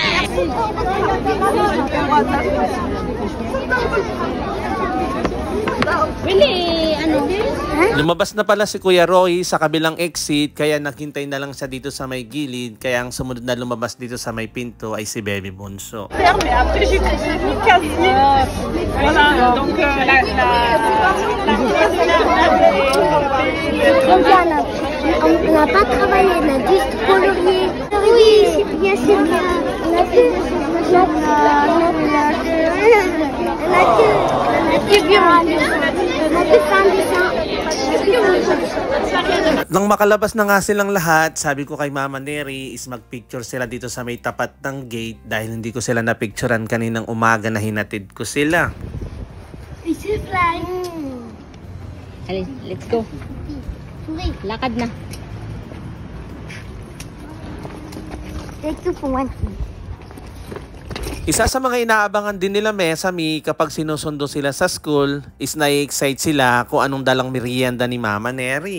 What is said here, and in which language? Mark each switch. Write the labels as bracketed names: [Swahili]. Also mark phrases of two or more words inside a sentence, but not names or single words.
[Filipino] Really, ano? Lumabas na pala si Kuya Roy sa kabilang exit, kaya naghintay na lang siya dito sa may gilid, kaya ang sumunod na lumabas dito sa may pinto ay si Baby Bunso. [French] On n'a pas travaillé, on a juste colorié. Oui, c'est bien, c'est bien. On a fait [Filipino] At nang makalabas na nga silang lahat, sabi ko kay Mama Neri is magpicture sila dito sa may tapat ng gate dahil hindi ko sila napicturean kaninang umaga na hinatid ko sila. Alis, [English] let's go. [Filipino] Lakad na. Isa sa mga inaabangan din nila Mesame kapag sinusundo sila sa school is nai-excite sila kung anong dalang merienda ni Mama Neri.